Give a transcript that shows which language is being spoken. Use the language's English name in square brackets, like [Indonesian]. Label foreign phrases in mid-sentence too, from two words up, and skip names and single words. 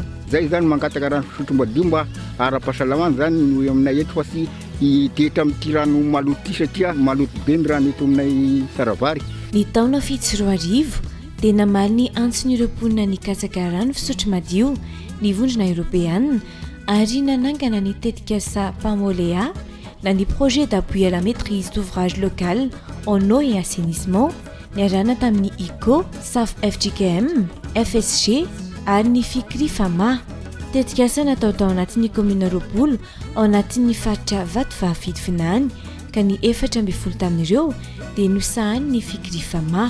[Malagasy] Zay zany mangataka rano fisotro madio mba ara-pahasalamana zany no aminay eto fa sy hitetra amin'ity rano maloto ity satria maloto be ny rano eto aminay Tsaravary. Ny taona fito sy roa arivo dia namaly ny antson'ireo mponina ny katsaka rano fisotro madio ny vondrona Europeanina ary nanangana ny tetikasa Pamoléa na ny [French] projet d'appui à la maîtrise d'ouvrage local en eau et assainissement [Malagasy] niarana tamin'ny ICO, SAF FJKM, FSG ary ny FIKRIFAMA. Tetikasa natao tao anatin'ny commune roapolo ao anatin'ny faritra Vatovahafidy Finany ka ny 14 tamin'ireo dia nosahany ny FIKRIFAMA.